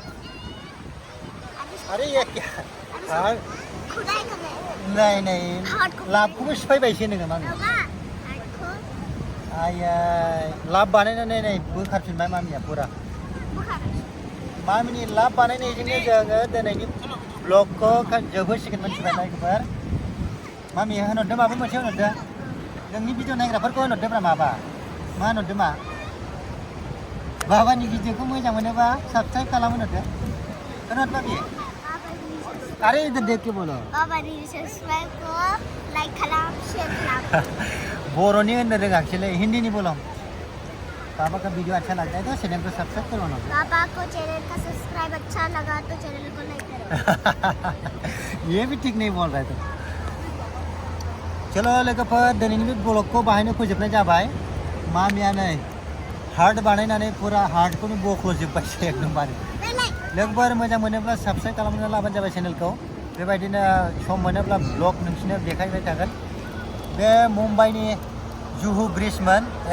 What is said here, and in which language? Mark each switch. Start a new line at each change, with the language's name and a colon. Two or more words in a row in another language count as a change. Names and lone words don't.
Hindi: अरे ये क्या हार्ड नहीं नहीं लाभ को भी
Bodo: सिफाय बायसे नोङो
Hindi: मम्मी आया
Bodo: लाभ बानायनानै नै बोखारफिनबाय मामिया पुरा मामिनि लाभ बानायनायजोंनो जोङो दिनैनि ब्लगखौ जोबहोसिगोन मोनथिबाय नायगोफोर मामि होनहरदो माबा मोनसे होनहरदो नोंनि भिडिअ नायग्राफोरखौ होनहरदोब्रा माबा मा होनहरदो मा बाबानि भिडिअखौ मोजां मोनोबा साबस्क्राइब खालाम होनहरदो होनहर मामि
Hindi: अरे इधर देख के बोलो
Bodo: बाबानि सब्सक्राइब को लाइक खालाम शेयर खालाम बर'नि होननो रोङाखिसैलै हिन्दीनि
Hindi: बोलो पापा का वीडियो अच्छा लगता है तो चैनल को सब्सक्राइब करो ना पापा को चैनल का सब्सक्राइब अच्छा लगा तो चैनल को लाइक करो ये भी ठीक नहीं बोल रहा है तो चलो
Bodo: लोगोफोर दिनैनि बे ब्लगखौ बाहायनो फोजोबनाय जाबाय मामिया नै हार्ट बानायनानै पुरा हार्टखौनो बख्ल'जोब्बायसो एकदमबारे लोगोफोर मोजां मोनोब्ला साबस्क्राइब खालामना लाबानो जाबाय चेनेलखौ बेबायदिनो सम मोनोब्ला ब्लग नोंसिनो देखायबाय थागोन बे मुम्बाइनि जुहु ब्रिजमोन